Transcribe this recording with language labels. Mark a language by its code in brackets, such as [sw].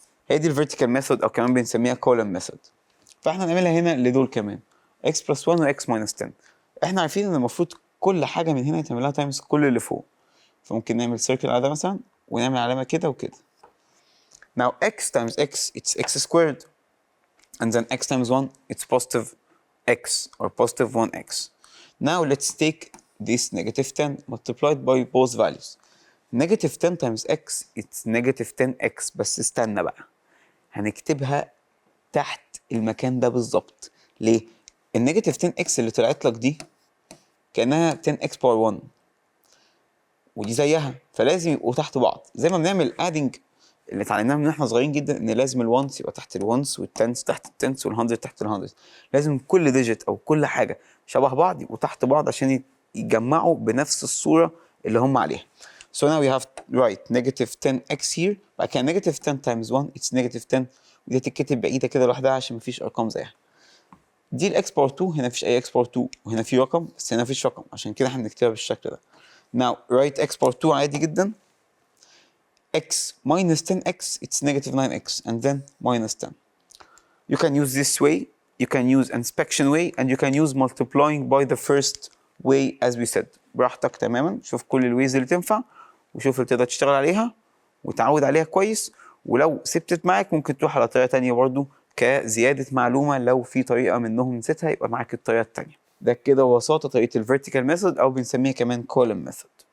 [ar] هي دي الفيرتيكال ميثود، أو كمان بنسميها كولم ميثود. فاحنا هنعملها هنا لدول كمان، [en] x plus 1 [ar] و [en] x minus 10. [ar] احنا عارفين ان المفروض كل حاجة من هنا يتعمل لها تايمز كل اللي فوق. فممكن نعمل سيركل على ده مثلا، ونعمل علامة كده وكده. [en] Now x times x, it's x squared. And then x times 1, it's positive x, or positive 1x. Now let's take this negative 10 multiplied by both values. Negative 10 times x, it's negative 10x. [ar] بس استنى بقى، هنكتبها تحت المكان ده بالظبط. ليه؟ النيجاتيف 10x اللي طلعت لك دي كأنها 10x باور 1 ودي زيها، فلازم يبقوا تحت بعض زي ما بنعمل ادنج اللي اتعلمناه من احنا صغيرين جدا، ان لازم الونس يبقى تحت الونس والتنس تحت التنس والهندرد تحت الهندرد. لازم كل ديجيت او كل حاجه شبه بعض يبقوا تحت بعض عشان يتجمعوا بنفس الصوره اللي هم عليها. [en] So now we have to write negative 10x here. [ar] بعد كده [en] negative 10 times 1 it's negative 10، [ar] ودي تتكتب بعيده كده لوحدها عشان مفيش ارقام زيها. دي الاكس باور 2، هنا مفيش اي اكس باور 2، وهنا في رقم بس هنا مفيش رقم، عشان كده احنا بنكتبها بالشكل ده. [en] Now write x power 2 [ar] عادي جدا. [en] x minus 10x it's negative 9x and then minus 10. You can use this way, you can use inspection way, and you can use multiplying by the first way as we said. [ar] براحتك تماما، شوف كل الويز اللي تنفع وشوف اللي تقدر تشتغل عليها وتعود عليها كويس، ولو سبتت معاك ممكن تروح على طريقة تانية برضو كزيادة معلومة، لو في طريقة منهم نسيتها يبقى معاك الطريقة التانية. ده كده ببساطة طريقة الفيرتيكال ميثود أو بنسميها كمان كولم ميثود.